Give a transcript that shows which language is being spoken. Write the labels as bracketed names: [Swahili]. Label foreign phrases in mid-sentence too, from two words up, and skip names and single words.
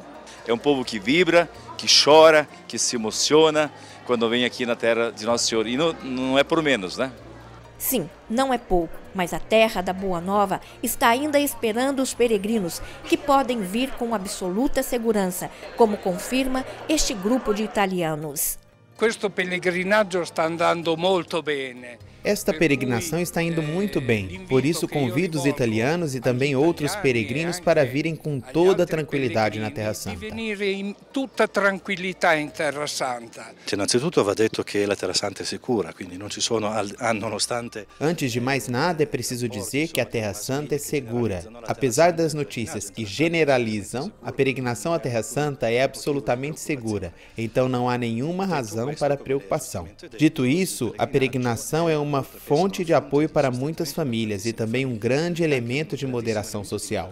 [Portuguese] É um povo que vibra, que chora, que se emociona quando vem aqui na terra de Nosso Senhor. E não é por menos, né? Sim, não é pouco, mas a terra da Boa Nova está ainda esperando os peregrinos, que podem vir com absoluta segurança, como confirma este grupo de italianos. [Italian] Questo pellegrinaggio sta andando molto bene. [Portuguese] Esta peregrinação está indo muito bem, por isso convido os italianos e também outros peregrinos para virem com toda a tranquilidade na Terra Santa. [Italian] Innanzitutto va detto che la Terra Santa è sicura, quindi non ci sono, nonostante... [Portuguese] Antes de mais nada, é preciso dizer que a Terra Santa é segura. Apesar das notícias que generalizam, a peregrinação à Terra Santa é absolutamente segura, então não há nenhuma razão para preocupação. Dito isso, a peregrinação é uma fonte de apoio para muitas famílias e também um grande elemento de moderação social.